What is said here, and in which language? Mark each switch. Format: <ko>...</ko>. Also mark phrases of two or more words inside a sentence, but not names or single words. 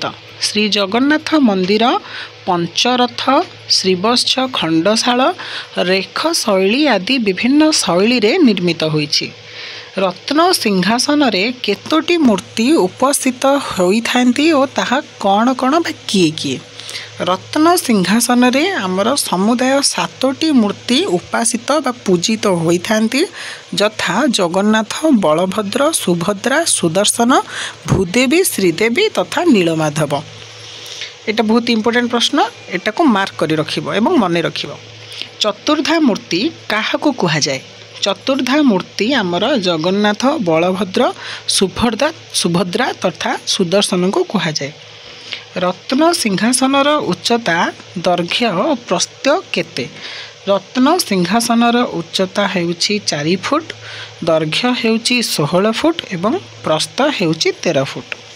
<or>ଶ୍ରୀ ଜଗନ୍ନାଥ ମନ୍ଦିର ପଞ୍ଚରଥ, ଶ୍ରୀବତ୍ସ ଖଣ୍ଡଶାଳ, ରେଖ ଶୈଳୀ ଆଦି ବିଭିନ୍ନ ଶୈଳୀରେ ନିର୍ମିତ ହୋଇଛି। ରତ୍ନ ସିଂହାସନରେ କେତୋଟି ମୂର୍ତ୍ତି ଉପସ୍ଥିତ ହୋଇଥାନ୍ତି ଓ ତାହା କେଉଁ କେଉଁ ବା କିଏ କିଏ? ରତ୍ନ ସିଂହାସନରେ ଆମର ସମୁଦାୟ 7ଟି ମୂର୍ତ୍ତି ଉପାସିତ ବା ପୂଜିତ ହୋଇଥାନ୍ତି ଯଥା ଜଗନ୍ନାଥ, ବଳଭଦ୍ର, ସୁଭଦ୍ରା, ସୁଦର୍ଶନ, ଭୂଦେବୀ, ଶ୍ରୀଦେବୀ ତଥା ନୀଳମାଧବ। ଏଟା ବହୁତ ଇମ୍ପୋର୍ଟାଣ୍ଟ ପ୍ରଶ୍ନ, ଏଟାକୁ ମାର୍କ କରି ରଖିବୋ ଏବଂ ମନେ ରଖିବୋ। ଚତୁର୍ଦ୍ଧା ମୂର୍ତ୍ତି କାହାକୁ କୁହାଯାଏ? ଚତୁର୍ଦ୍ଧା ମୂର୍ତ୍ତି ଆମର ଜଗନ୍ନାଥ, ବଳଭଦ୍ର, ସୁଭଦ୍ରା ତଥା ସୁଦର୍ଶନକୁ କୁହାଯାଏ। ରତ୍ନ ସିଂହାସନର ଉଚ୍ଚତା, ଦୈର୍ଘ୍ୟ ଓ ପ୍ରସ୍ଥ କେତେ? ରତ୍ନ ସିଂହାସନର ଉଚ୍ଚତା ହେଉଛି 4 ଫୁଟ, ଦୈର୍ଘ୍ୟ ହେଉଛି 16 ଫୁଟ ଏବଂ ପ୍ରସ୍ଥ ହେଉଛି 13 ଫୁଟ।</or>